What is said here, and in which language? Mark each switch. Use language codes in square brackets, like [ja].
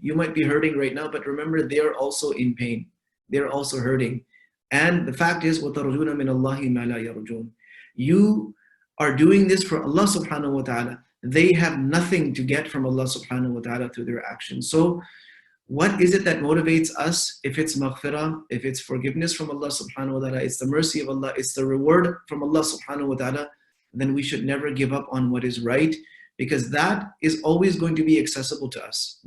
[en] You might be hurting right now, but remember, they are also in pain. They're also hurting. And the fact is, [ar] وَتَرْجُونَ مِنَ اللَّهِ مَا لَا يَرْجُونَ. [en] You are doing this for Allah subhanahu wa ta'ala. They have nothing to get from Allah subhanahu wa ta'ala through their actions. So what is it that motivates us? If it's maghfirah, if it's forgiveness from Allah subhanahu wa ta'ala, it's the mercy of Allah, it's the reward from Allah subhanahu wa ta'ala, then we should never give up on what is right, because that is always going to be accessible to us.